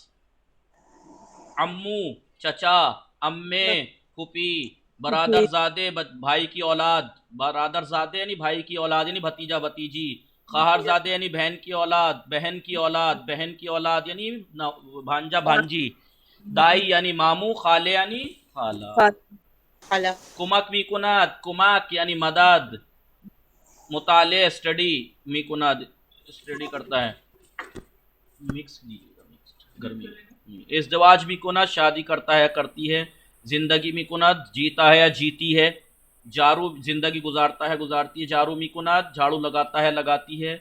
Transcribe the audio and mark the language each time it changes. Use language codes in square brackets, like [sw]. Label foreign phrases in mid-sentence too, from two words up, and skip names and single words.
[hi] अम्मू चचा, अम्मे फूफी, बरादरजादे भाई की औलाद, बरादरजादे यानी भाई की औलाद यानी भतीजा भतीजी। खाहरजादे यानी बहन की औलाद, बहन की औलाद, बहन की औलाद यानी भांजा भांजी। दाई यानी मामू, खाले यानी खाला। [fa] کمک می‌کند، کمک [hi] यानी मदद। मुताले स्टडी, मिकुनाद स्टडी करता है। मिक्स गर्मी। [fa] ازدواج می‌کند [hi] शादी करता है करती है। [fa] زندگی می‌کند [hi] जीता है या जीती है। जारू जिंदगी गुजारता है गुजारती है। [fa] جارو می‌کند [hi] झाड़ू लगाता है लगाती है।